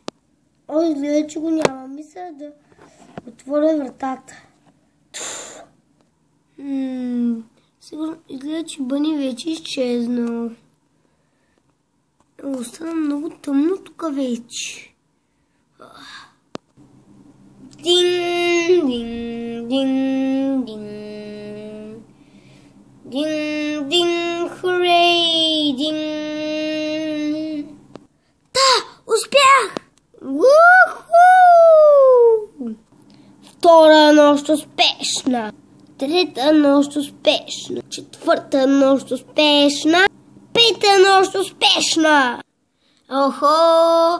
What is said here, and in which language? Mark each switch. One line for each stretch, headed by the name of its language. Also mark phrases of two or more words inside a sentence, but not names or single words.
Bulgarian: Изгледа, че го няма. Мисля да отворя вратата. Сигурно изгледа, че Бъни вече изчезнал. Остана много тъмно тук вече. Дин, дин, дин, дин. Дин, дин, хурей, дин. Успях! Уху! Втора нощ успешна. Трета нощ успешна. Четвърта нощ успешна. Пета нощ успешна. Охо!